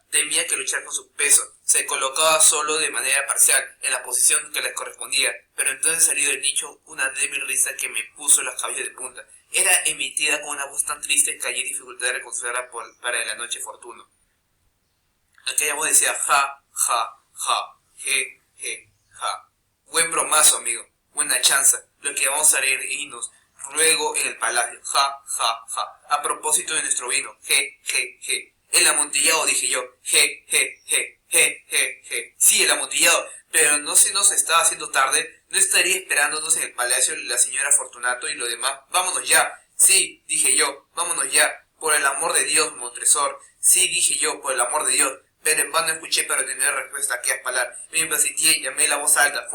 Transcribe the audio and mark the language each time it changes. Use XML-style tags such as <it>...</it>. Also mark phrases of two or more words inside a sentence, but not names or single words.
<es>Temía que luchar con su peso. Se colocaba solo de manera parcial, en la posición que les correspondía. Pero entonces salió del nicho una débil risa que me puso los cabellos de punta. Era emitida con una voz tan triste que hallé dificultad de reconocerla para la noche fortuno. Aquella voz decía ja, ja, ja, je, je, ja. Buen bromazo, amigo. Buena chanza. Lo que vamos a reírnos luego en el palacio. Ja, ja, ja. A propósito de nuestro vino. Je, je, je. El amontillado, dije yo. Je, je, je, je, je, je. Sí, el amontillado. Pero no se nos estaba haciendo tarde. ¿No estaría esperándonos en el palacio la señora Fortunato y lo demás? Vámonos ya. Sí, dije yo. Vámonos ya. Por el amor de Dios, Montresor. Sí, dije yo, por el amor de Dios. Pero en vano escuché para tener respuesta a aquellas palabras. Me impacienté, llamé la voz alta.</es>